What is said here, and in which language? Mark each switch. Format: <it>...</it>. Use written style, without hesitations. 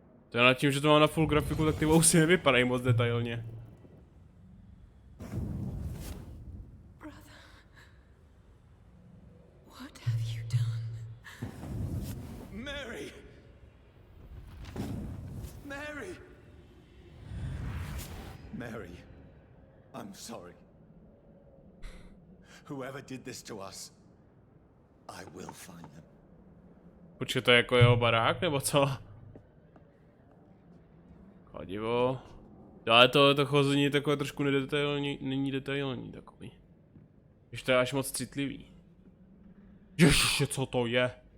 <cs>To je nad tím, že to mám na full grafiku, tak ty vousy nevypadají moc detailně.</cs> <en>Brother, what have you done? Mary! Mary! Mary, I'm sorry. Whoever did this to us, I will find them.</en> <cs>Počkej, to je jako jeho barák, nebo co? Chodivo. Ale to chození je takové trošku nedetailní, není detailní takový. Když to je až moc citlivý. Ježiště, co to je?</cs>